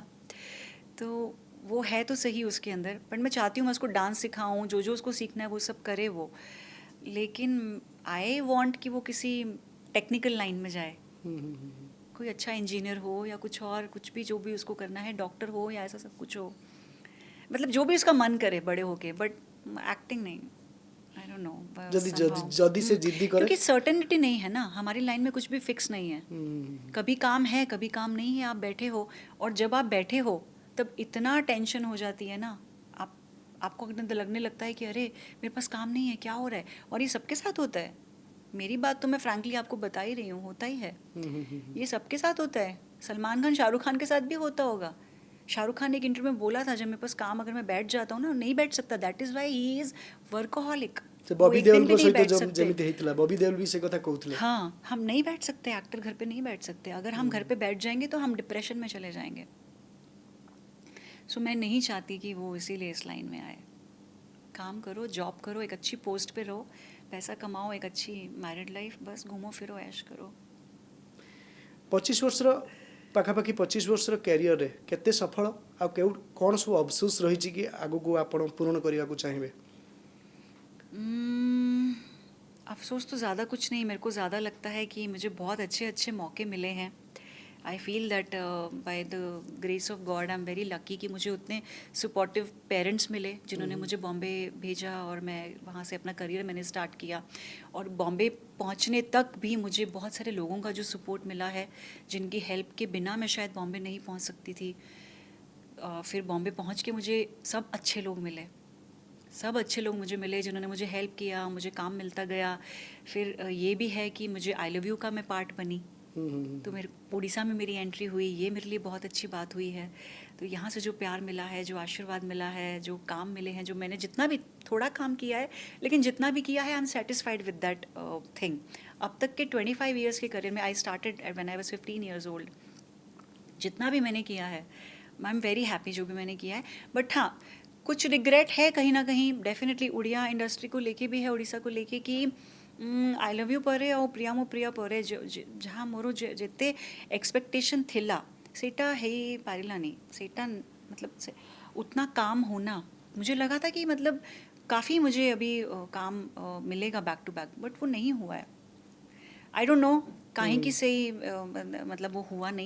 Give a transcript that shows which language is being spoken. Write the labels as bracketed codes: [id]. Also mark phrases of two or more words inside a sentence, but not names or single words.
[hi] तो वो है तो सही उसके अंदर, बट मैं चाहती हूँ मैं उसको डांस सिखाऊं, जो जो उसको सीखना है वो सब करे वो, लेकिन [en] I want [hi] कि वो किसी टेक्निकल लाइन में जाए, कोई अच्छा इंजीनियर हो या कुछ और, कुछ भी जो भी उसको करना है, डॉक्टर हो या ऐसा सब कुछ हो, मतलब जो भी उसका मन करे बड़े होके, बट एक्टिंग नहीं। [en] I don't know, [or] ଯଦି ଯଦି ଯଦି ସେ ଜିଦ୍ଦି କରେ? [hi] क्योंकि सर्टेनिटी नहीं है ना, हमारी लाइन में कुछ भी फिक्स नहीं है, कभी काम है कभी काम नहीं है, आप बैठे हो, और जब आप बैठे हो तब इतना टेंशन हो जाती है ना, आप आपको लगने लगता है कि अरे मेरे पास काम नहीं है, क्या हो रहा है, और ये सबके साथ होता है। मेरी बात तो मैं फ्रैंकली आपको बता ही रही हूँ, होता ही है, ये सबके साथ होता है। सलमान खान शाहरुख खान के साथ भी होता होगा। शाहरुख खान ने एक इंटरव्यू में बोला था, जब मेरे पास काम अगर मैं बैठ जाता हूँ ना, नहीं बैठ सकता, [en] that is why he is workaholic. [or] ସେ [hi] वो [or] ବବି [hi] एक दिन भी [or] ଦେଓଲଙ୍କ [hi] नहीं [or] ସହିତ [hi] बैठ सकते। [or] ଯେମିତି ହେଇଥିଲା, ବବି ଦେଓଲ ବି ସେ କଥା କହୁଥିଲେ। [hi] हाँ, हम नहीं बैठ सकते, एक्टर घर पे नहीं बैठ सकते, अगर हम घर पे बैठ जाएंगे तो हम डिप्रेशन में चले जाएंगे। सो मैं नहीं चाहती कि वो इसीलिए इस लाइन में आए। काम करो, जॉब करो, एक अच्छी पोस्ट पे रहो, पैसा कमाओ, एक अच्छी मैरिड लाइफ, बस घूमो फिरो, ऐश करो। [or] 25 ବର୍ଷର ପାଖାପାଖି 25 ବର୍ଷର କ୍ୟାରିୟରରେ କେତେ ସଫଳ ଆଉ କେଉଁ କ'ଣ ସବୁ ଅଫସୋସ ରହିଛି କି ଆଗକୁ ଆପଣ ପୂରଣ କରିବାକୁ ଚାହିଁବେ? [hi] अफसोस तो ज़्यादा कुछ नहीं, मेरे को ज़्यादा लगता है कि मुझे बहुत अच्छे अच्छे मौके मिले हैं। [en] I feel that by the grace of God I am very lucky [hi] कि मुझे उतने सपोर्टिव पेरेंट्स मिले जिन्होंने मुझे बॉम्बे भेजा, और मैं वहाँ से अपना करियर मैंने स्टार्ट किया, और बॉम्बे पहुँचने तक भी मुझे बहुत सारे लोगों का जो सपोर्ट मिला है, जिनकी हेल्प के बिना मैं शायद बॉम्बे नहीं पहुँच सकती थी। फिर बॉम्बे पहुँच के मुझे सब अच्छे लोग मिले, सब अच्छे लोग मुझे मिले जिन्होंने मुझे हेल्प किया, मुझे काम मिलता गया। फिर ये भी है कि मुझे आई लव यू का मैं पार्ट बनी, तो मेरे उड़ीसा में मेरी एंट्री हुई, ये मेरे लिए बहुत अच्छी बात हुई है। तो यहाँ से जो प्यार मिला है, जो आशीर्वाद मिला है, जो काम मिले हैं, जो मैंने जितना भी थोड़ा काम किया है, लेकिन जितना भी किया है [en] I am satisfied with that thing. [hi] अब तक के 25 ईयर्स के करियर में, [en] I started when I was 15 years old, [hi] जितना भी मैंने किया है [en] I am very happy [hi] जो भी मैंने किया है। बट हाँ, कुछ रिग्रेट है कहीं ना कहीं डेफिनेटली उड़िया इंडस्ट्री को लेके भी है, उड़ीसा को लेके कि आई लव यू [or] ପରେ ଆଉ ପ୍ରିୟା ମୋ ପ୍ରିୟ ପରେ ଯାହା ମୋର ଯେତେ ଏକ୍ସପେକ୍ଟେସନ ଥିଲା ସେଟା [hi] ହେଇପାରିଲାନି। सेटा मतलब से उतना काम होना, मुझे लगा था कि मतलब काफ़ी मुझे अभी काम मिलेगा [en] back to back, [hi] बट वो नहीं हुआ है। [en] I don't know [hi] काहे की सही मतलब वो हुआ नहीं।